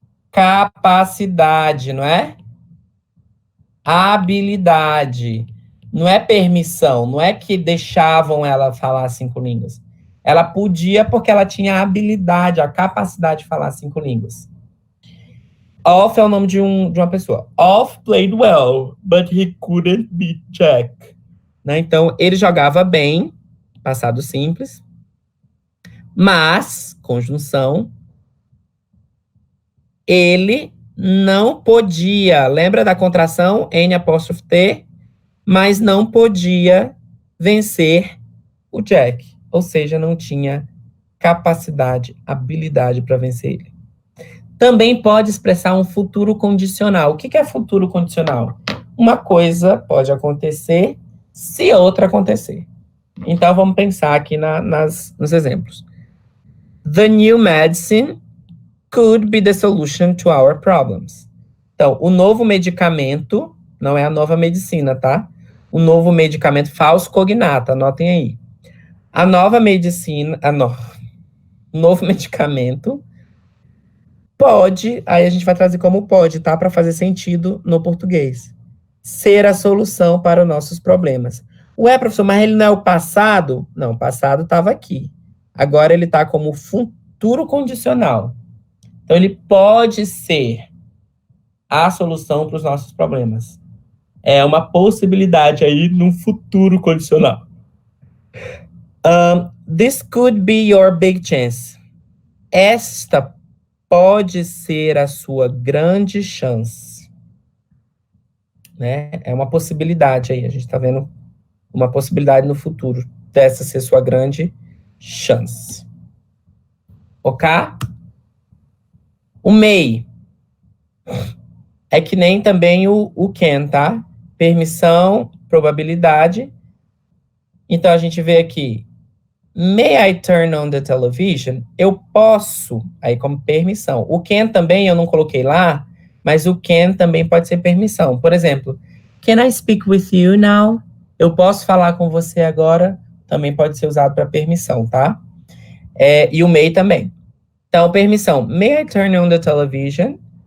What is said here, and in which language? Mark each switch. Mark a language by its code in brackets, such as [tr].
[pt] Capacidade, não é? Habilidade. Não é permissão, não é que deixavam ela falar 5 línguas. Ela podia porque ela tinha a habilidade, a capacidade de falar 5 línguas. Off é o nome de uma pessoa. [en] Off played well, but he couldn't beat Jack. [pt] Né? Então, ele jogava bem, passado simples, mas, conjunção, ele não podia, lembra da contração N''T, mas não podia vencer o Jack. Ou seja, não tinha capacidade, habilidade para vencer ele. Também pode expressar um futuro condicional. O que é futuro condicional? Uma coisa pode acontecer se outra acontecer. Então, vamos pensar aqui nos exemplos. [en] The new medicine could be the solution to our problems. [pt] Então, o novo medicamento, não é a nova medicina, tá? O novo medicamento falso cognato, anotem aí. A nova medicina, o novo medicamento pode, aí a gente vai trazer como pode, tá? Para fazer sentido no português. Ser a solução para os nossos problemas. Ué, professor, mas ele não é o passado? Não, o passado estava aqui. Agora ele está como futuro condicional. Então, ele pode ser a solução para os nossos problemas. É uma possibilidade aí no futuro condicional. [en] This could be your big chance. [pt] Esta pode ser a sua grande chance. Né? É uma possibilidade aí. A gente está vendo uma possibilidade no futuro dessa ser sua grande chance. Ok? O may é que nem também o can, tá? Permissão, probabilidade. Então, a gente vê aqui, may I turn on the television? Eu posso, aí como permissão. O can também eu não coloquei lá, mas o can também pode ser permissão. [en] Por exemplo, can I speak with you now? [pt] Eu posso falar com você agora? Também pode ser usado para permissão, tá? E o may também. Então, permissão. [en] May I turn on the television?